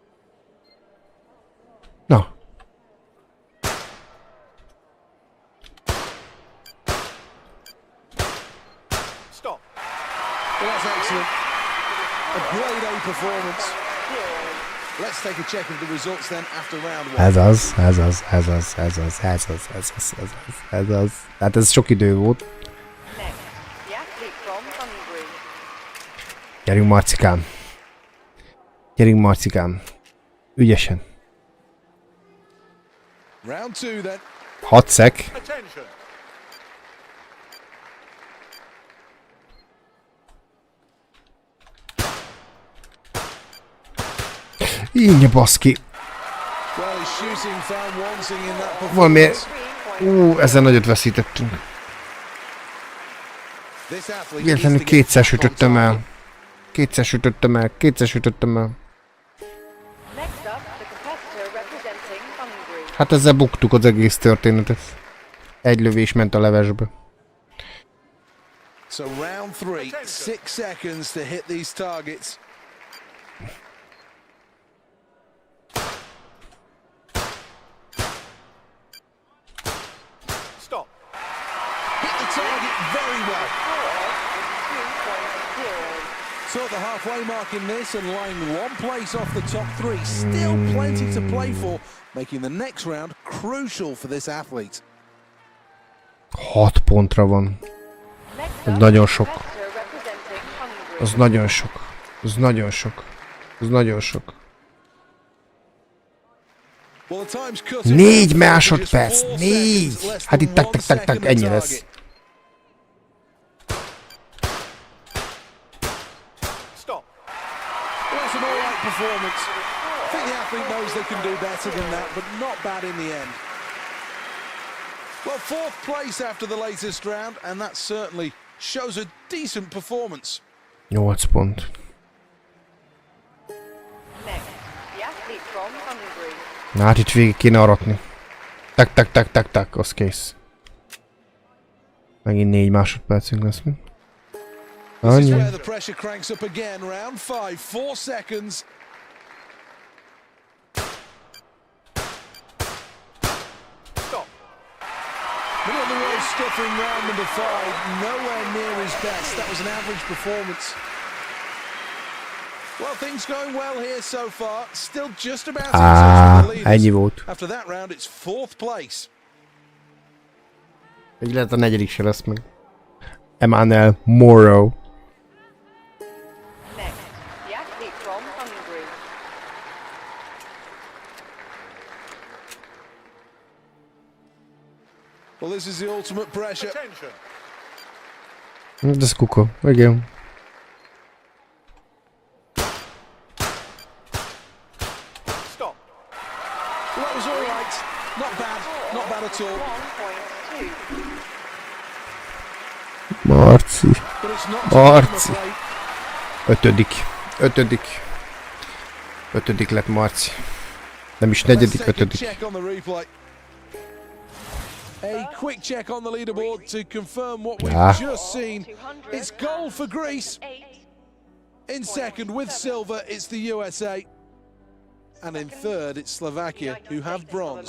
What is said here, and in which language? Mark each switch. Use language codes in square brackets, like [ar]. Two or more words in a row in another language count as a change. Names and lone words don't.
[hu] Na. [en] Stop. Well, that's excellent. A grade A performance. Let's take a check of the results then after round one. [hu] Ez az. Hát ez sok idő volt. [en] Next, the athlete from Hungary. [hu] Gyerünk, Marcikám. Ügyesen. [en] Round two then. [hu] 6 szek. [en] Attention. [hu] Így, baszki. [en] Well, his shooting found wanting in that [hu] Valami... [en] performance. [hu] Ezzel nagyot veszítettünk. [en] This athlete [hu] Egyetlenül [en] needs to get [hu] kétszer [en] back on [hu] sütöttem el. [en] target. [hu] Kétszer sütöttem el. [en] Next up, the competitor representing Hungary. [hu] Hát ezzel buktuk az egész történetet. Egy lövés ment a levesbe. [en] So round three, 6 seconds to hit these targets. Stop. Hit the target very well. 2.0. So at the halfway mark in this and lying 1 place off the top 3. Still plenty to play for, making the next round crucial for this athlete. [hu] 6 pontra van. [en] Next [hu] Ez [en] up, [hu] nagyon sok. [en] competitor representing Hungary. [hu] Az nagyon sok. Az nagyon sok. Az nagyon sok. [en] Well, the time's cutting. [hu] 4 másodperc. [en] Just 4 4. seconds, less [hu] Hát [en] than [hu] itt tak, [en] 1 [hu] tak, tak, tak. [en] second [hu] Ennyi [en] on [hu] lesz. [en] target. Stop. Well, that's an all-right performance. I think the athlete knows they can do better than that, but not bad in the end. Well, 4th place after the latest round, and that certainly shows a decent performance. [hu] 8 pont. [en] Next, the athlete from Hungary. [hu] Na hát itt végig kéne aratni. Tak, tak, tak, tak, tak, az kész. Megint 4 másodpercünk lesz mi. [en] This is [hu] Annyi. [en] where the pressure cranks up again. Round 5, 4 seconds. Stop. Middle of the road stuff in round number 5. Nowhere near his best. That was an average performance. Well, things going well here so far. Still just about in touch with the [hu] Ennyi [en] leaders. [hu] volt. [en] After that round, it's 4th place. [hu] Egy lehet a 4. se lesz meg. [en] Emmanuel Morrow. Next, the athlete from Hungary. Well, this is the ultimate pressure. Attention. [hu] Ez kuka. Igen. [en] Stop. Well, that was all right. Not bad. Not bad at all. 1.2. Marci. But it's not Marci. 5th. [hu] 5. lett Marci. Nem is [en] Let's 4., take a 5. check on the replay. A quick check on the leaderboard to confirm what we've Yeah. just seen. It's gold for Greece. 8. In second with silver, it's the USA. And in third, it's Slovakia, who have bronze.